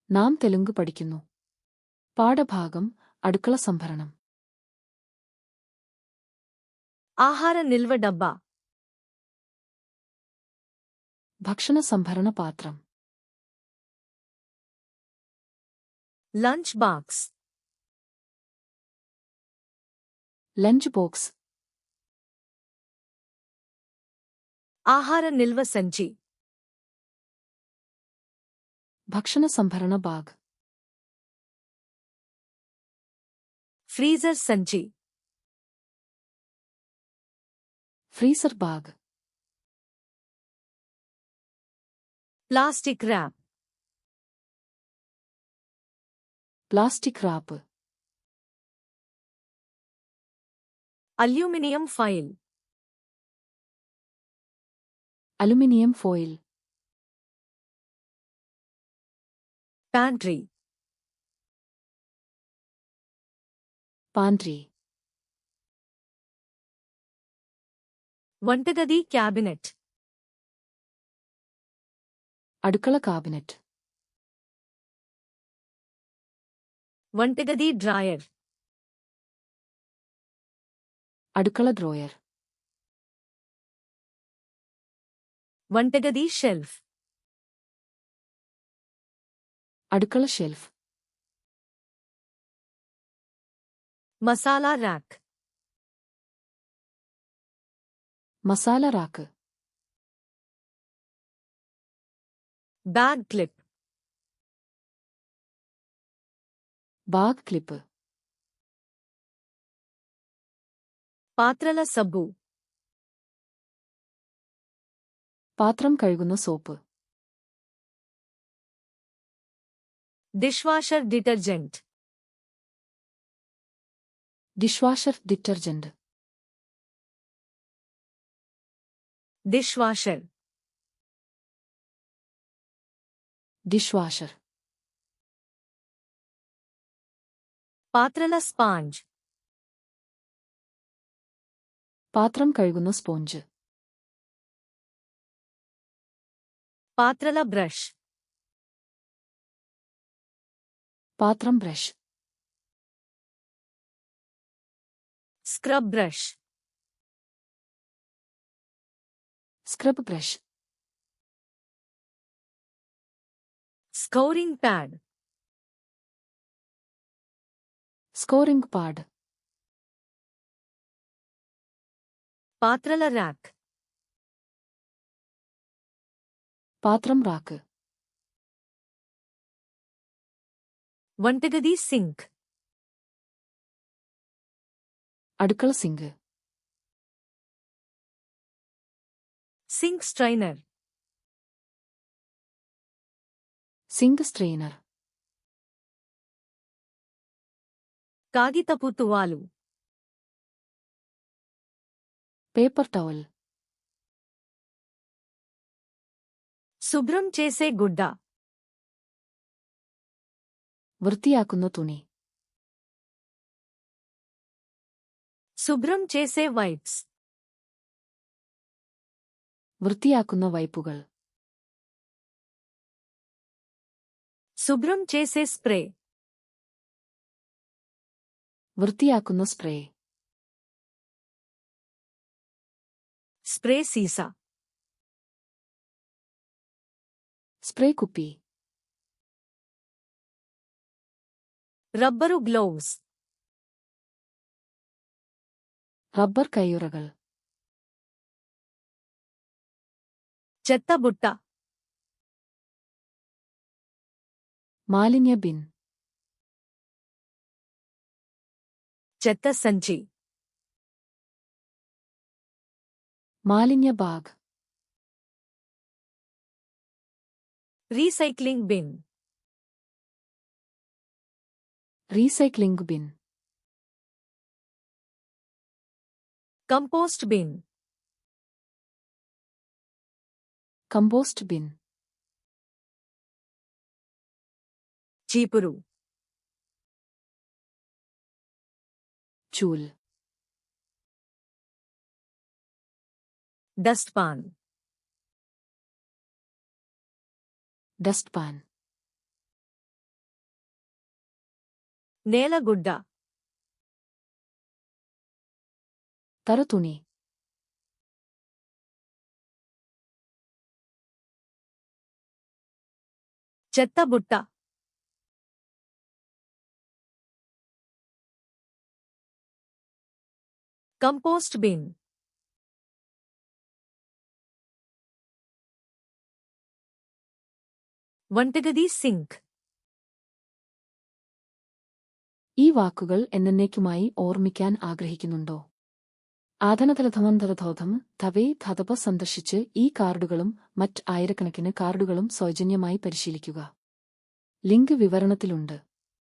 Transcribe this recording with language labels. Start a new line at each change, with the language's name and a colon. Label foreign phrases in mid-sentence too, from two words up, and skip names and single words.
Malayalam: നാം തെലുങ്ക് പഠിക്കുന്നു. പാഠഭാഗം അടുക്കള സംഭരണം.
Telugu: ఆహార నిల్వ డబ్బా.
Malayalam: ഭക്ഷണ സംഭരണ പാത്രം.
English: lunch box. lunch box.
Telugu: ఆహార నిల్వ సంచి.
Malayalam: ഭക്ഷണ സംഭരണ ബാഗ്.
Telugu: ఫ్రీజర్ సంచి.
English: freezer bag. plastic wrap. plastic wrap. aluminium file. aluminium foil.
Telugu: ప్యాంట్రీ.
Malayalam: പാൻട്രി.
Telugu: వంటగది క్యాబినెట్.
Malayalam: അടുക്കള കാബിനറ്റ്.
Telugu: వంటగది డ్రాయర్.
Malayalam: അടുക്കള ഡ്രോയർ.
Telugu: వంటగది షెల్ఫ్.
Malayalam: അടുക്കള ഷെൽഫ്.
Telugu: మసాలా ర్యాక్.
Malayalam: മസാല റാക്ക്.
English: bag clip. bag clip.
Telugu: పాత్రల సబ్బు.
Malayalam: പാത്രം കഴുകുന്ന സോപ്പ്.
English: dishwasher detergent. dishwasher detergent.
Telugu: డిష్వాషర్.
Malayalam: ഡിഷ്വാഷർ.
Telugu: పాత్రల స్పాంజ్.
Malayalam: പാത്രം കഴുകുന്ന സ്പോഞ്ച്.
Telugu: పాత్రల బ్రష్.
Malayalam: പാത്രം ബ്രഷ്.
English: scrub brush. scrub brush. scouring pad. scouring pad.
Telugu: పాత్రల ర్యాక్.
Malayalam: പാത്രം റാക്ക്.
Telugu: వంటగది సింక్.
Malayalam: അടുക്കള സിങ്ക്.
English: sink strainer. sink strainer.
Telugu: కాగితపు తువాలు.
English: paper towel.
Telugu: శుభ్రం చేసే గుడ్డ.
Malayalam: വൃത്തിയാക്കുന്ന തുണി.
Telugu: శుభ్రం చేసే వైప్స్.
Malayalam: വൃത്തിയാക്കുന്ന വൈപ്പുകൾ.
Telugu: శుభ్రం చేసే స్ప్రే.
Malayalam: വൃത്തിയാക്കുന്ന സ്പ്രേ.
Telugu: స్ప్రే సీసా.
Malayalam: സ്പ്രേ കുപ്പി.
Telugu: రబ్బరు గ్లౌస్.
Malayalam: റബ്ബർ കയ്യുറകൾ.
Telugu: చెత్త బుట్ట.
Malayalam: മാലിന്യ ബിൻ.
Telugu: చెత్త సంచి.
Malayalam: മാലിന്യ ബാഗ്.
English: recycling bin. recycling bin. compost bin. compost bin.
Telugu: చీపురు.
Malayalam: ചൂൽ.
Telugu: డస్ట్పాన్.
English: dust pan.
Telugu: నేలగుడ్డ
Malayalam: తరతుణి
Telugu: చెత్తబుట్ట
English: compost bin
Telugu: వంటగది సింక్
Malayalam: ഈ വാക്കുകൾ എന്നേക്കുമായി ഓർമ്മിക്കാൻ ആഗ്രഹിക്കുന്നുണ്ടോ? ആധനതലധമന്തരധോധം ധവേ ധതപ സന്ദർശിച്ച് ഈ കാർഡുകളും മറ്റ് ആയിരക്കണക്കിന് കാർഡുകളും സൗജന്യമായി പരിശീലിക്കുക. ലിങ്ക് വിവരണത്തിലുണ്ട്.